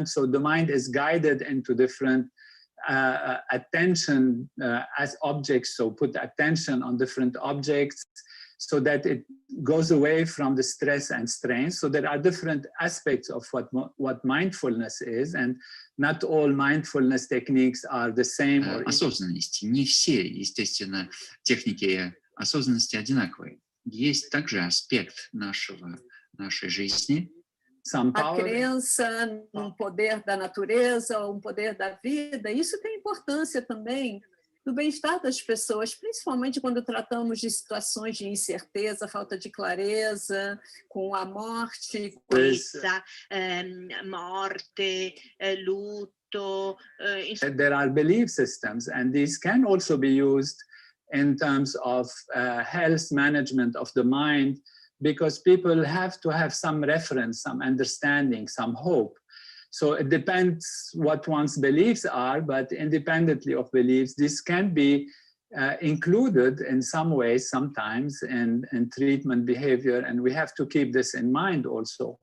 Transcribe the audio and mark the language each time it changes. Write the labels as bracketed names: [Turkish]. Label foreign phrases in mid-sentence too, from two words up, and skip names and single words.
[English] So the mind is guided into different attention as objects, so put attention on different objects so that it goes away from the stress and strain. So there are different aspects of what mindfulness is, and not all mindfulness techniques are the same. [Russian] Осознанности. Не все, естественно, техники осознанности одинаковые. Есть также аспект нашей жизни. [Portuguese] A crença num poder da natureza, um poder da vida, isso tem importância também no bem-estar das pessoas, principalmente quando tratamos de situações de incerteza, falta de clareza, com a morte. Morte, lutto. [English] There are belief systems, and these can also be used in terms of health management of the mind, because people have to have some reference, some understanding, some hope. So it depends what one's beliefs are, but independently of beliefs, this can be included in some ways sometimes in treatment behavior, and we have to keep this in mind also.